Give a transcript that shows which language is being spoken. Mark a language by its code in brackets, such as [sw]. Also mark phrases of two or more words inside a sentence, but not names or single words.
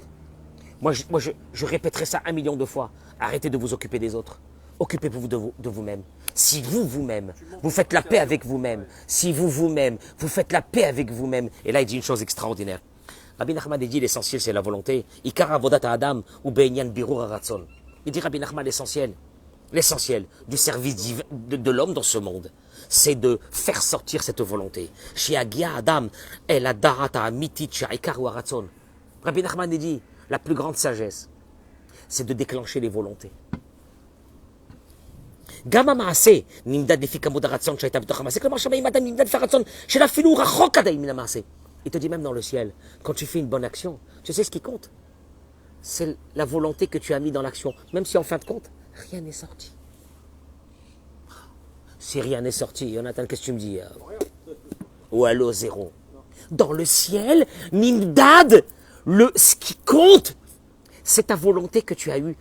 [fr] Moi, je répéterai ça 1 million de fois. Arrêtez de vous occuper des autres. Occupez-vous de vous-même. Si vous-même, vous faites la paix avec vous-même. Si vous-même, vous faites la paix avec vous-même. Et là, il dit une chose extraordinaire. Rabbi Nachman dit l'essentiel, c'est la volonté. [he] עיקר עבודת אדם הוא בענין בירור הרצון. [fr] Il dit Rabbi Nachman l'essentiel du service de l'homme dans ce monde, c'est de faire sortir cette volonté. [he] שיגיע אדם אל הדעת אמיתית שעיקר הוא הרצון. [fr] Rabbi Nachman dit la plus grande sagesse, c'est de déclencher les volontés. [he] גם המעשה נמדד לפי כמות הרצון שהייתה בתוך המעשה, כלומר שמה אם אדם נמדד לפי הרצון של אפילו רחוק עדיין מן המעשה. [fr] Il te dit même dans le ciel, quand tu fais une bonne action, tu sais ce qui compte? C'est la volonté que tu as mis dans l'action, même si en fin de compte, rien n'est sorti. Si rien n'est sorti, Jonathan, qu'est-ce que tu me dis? Ou allô, zéro. Dans le ciel, Nimdad, ce qui compte, c'est ta volonté que tu as eue.